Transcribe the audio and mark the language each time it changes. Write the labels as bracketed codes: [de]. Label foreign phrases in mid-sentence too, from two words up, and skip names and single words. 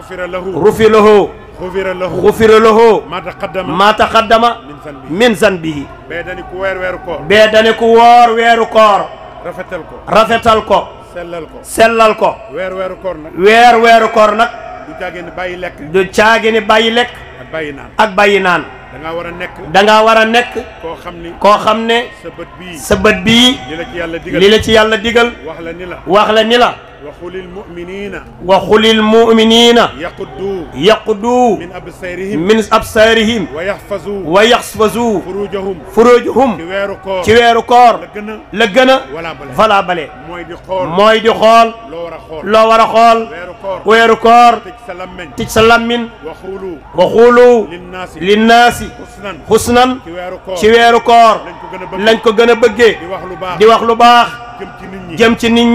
[ar] غفر له ما تقدم من ذنبه [wo] bee dani ku woor weeru koor rafetal ko sellal ko weeru koor nag du caagini bàyyi lekk ak bàyyi naan da ngaa war a nekk koo xam ne sa bët bii li la ci yàlla digal wax la ni la [ar] وقل المؤمنين يقضوا من أبصارهم ويحفظوا فروجهم [wo] ci weeru koor la gën a valable mooy di xool loo war a xool weeru koor tij sa [ar] وقولوا للناس حسنا [wo] ci weeru koor lañ ko gën a bëggee di wax lu baax jëm ci nit